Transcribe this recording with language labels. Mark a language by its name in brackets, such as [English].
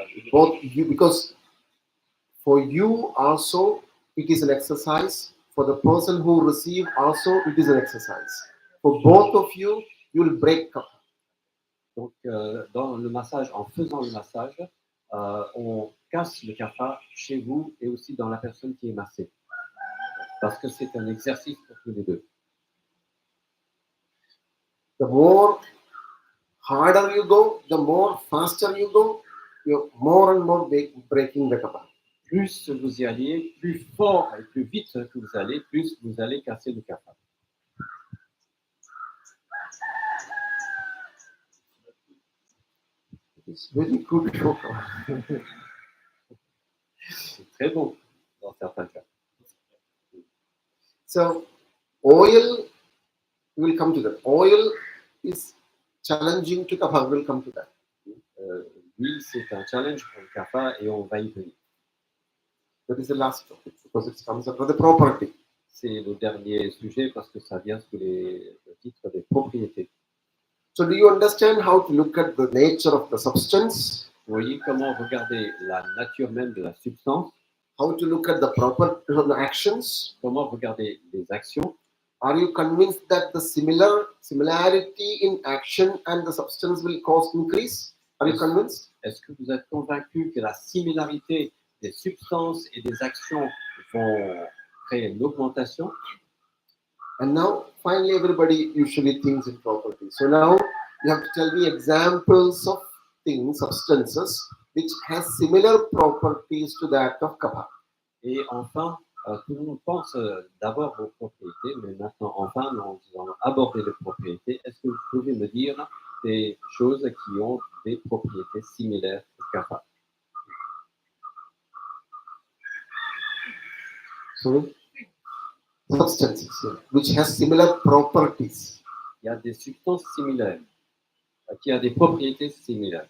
[English] Both you, because for you also it is an exercise. For the person who receive also it is an exercise. For both of you, you will break up. [French] donc dans le massage, en faisant le massage, on casse le kapha chez vous et aussi dans la personne qui est massée. Parce que c'est un exercice pour tous les deux. [English] The more harder you go, the more faster you go, you're more and more breaking the kapha. [French] Plus vous y allez, plus fort et plus vite que vous allez, plus vous allez casser le kapha. [English] It's very good yoga. [French] C'est très bon dans certains cas. [English] So, oil, we will come to that. Oil is challenging to kapha, we will come to that. [French] L'huile, c'est un challenge pour le kapha et on va y venir. [English] That is the last topic because it comes under the property. [French] C'est le dernier sujet parce que ça vient sous le titre des propriétés. [English] So, do you understand how to look at the nature of the substance? [French] Vous voyez comment regarder la nature même de la substance, [English] How to look at the proper actions? [French] comment regarder les actions. [English] Are you convinced that the similarity in action and the substance will cause increase? Are you convinced? [French] Est-ce que vous êtes convaincu que la similarité des substances et des actions vont créer une augmentation? [English] And now, finally, everybody usually thinks in properties. So now, you have to tell me examples of things, substances, which has similar properties to that of kapha. [French] Et enfin, tout le monde pense d'abord aux propriétés, mais maintenant, enfin, nous allons aborder les propriétés. Est-ce que vous pouvez me dire des choses qui ont des propriétés similaires au kapha? [English] Sorry? Substances, yeah, which has similar properties. [French] Il y a des substances similaires, qui a des propriétés similaires.